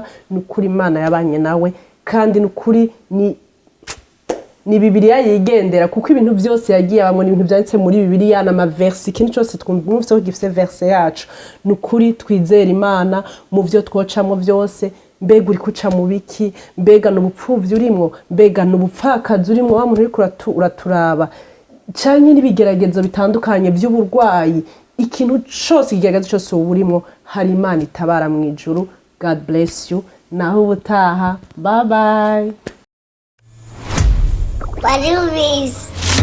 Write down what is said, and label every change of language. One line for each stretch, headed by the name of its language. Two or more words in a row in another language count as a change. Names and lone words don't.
Rundi: nukuri Imana yabanye nawe kandi nukuri ni Bibiliya yigendera kuko ibintu byose yagiye abamwe ibintu byanditse muri Bibiliya na maverse ikintu cyose twumvise ko gifite verse yacu nukuri twizera Imana mu byo twocamo byose mbega uri kuca mu biki mbega n'ubupfuvyi urimwo mbega n'ubupfakazi urimwo wa muntu uri uraturaba cyane n'ibigeragezo bitandukanye by'uburwayi ikintu cyose igeragezo cyose uburimo hari Imana itabara mu ijuru.
English: God bless you
Rundi: naho ubutaha
English: bye bye. What do you mean?